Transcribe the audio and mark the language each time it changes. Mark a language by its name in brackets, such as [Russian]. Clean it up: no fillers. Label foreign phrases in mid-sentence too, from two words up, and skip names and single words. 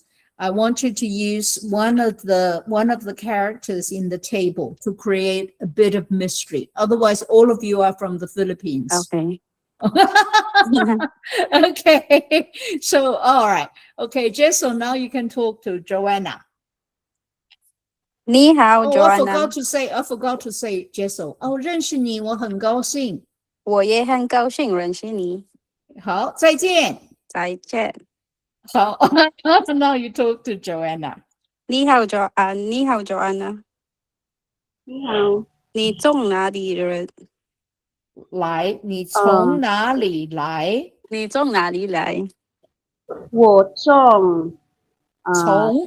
[English] I want you to use one of the characters in the table to create a bit of mystery. Otherwise, all of you are from the Philippines. Okay. Okay. So, all right. Okay, Jessel, now you can talk to Joanna. [Chinese] 你好 [English] Joanna. Joanna。 I forgot to say, Jessel. [Chinese] 认识你，我很高兴。我也很高兴认识你。好，再见。再见。 [English] 好 ，now you talk to Joanna. [Chinese] 你好 Joanna。你好，你从哪里人？来，你从哪里来？你从哪里来？我从从